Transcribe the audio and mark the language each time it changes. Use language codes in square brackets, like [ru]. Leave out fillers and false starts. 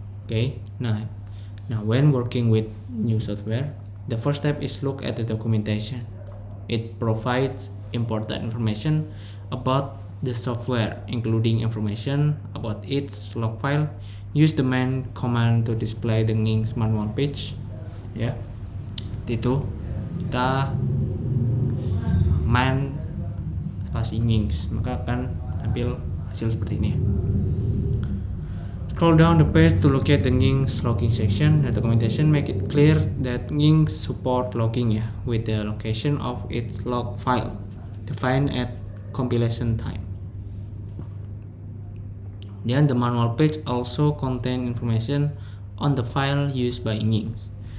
[en] Okay, now when working with new software, the first step is look at the documentation. It provides important information about the software, including information about its log file. Use the man command to display the Nginx manual page. [id] Ya, itu kita man spasi Nginx, maka akan tampil hasil seperti ini. [en] Scroll down the page to locate the Nginx logging section. The documentation make it clear that Nginx support logging ya, with the location of its log file defined at compilation time. Then the manual page also contain information on the file used by Nginx.